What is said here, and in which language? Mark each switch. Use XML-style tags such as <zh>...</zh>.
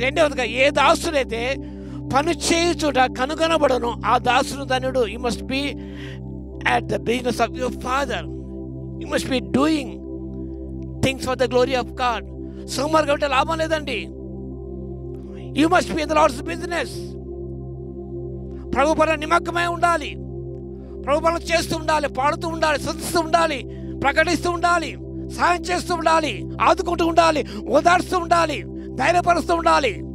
<te>రెండవదిగా, ఏ దాసుడైతే పని చేయుచుట కనుగొనబడను ఆ దాసుడు ధన్యుడు.</te> <en>You must be at the business of your father. You must be doing things for the glory of God.</en> <te>సోమవారం కాబట్టి లాభం లేదండి.</te> <en>You must be in the Lord's business.</en> <te>ప్రభు పనుల నిమగ్నమై ఉండాలి, ప్రభు పనులు చేస్తూ ఉండాలి, పాడుతూ ఉండాలి, స్తుతిస్తూ ఉండాలి, ప్రకటిస్తూ ఉండాలి, సహాయం చేస్తూ ఉండాలి, ఆదుకుంటూ ఉండాలి, ఓదార్స్తూ ఉండాలి, ధైర్యపరుస్తూ ఉండాలి.</te>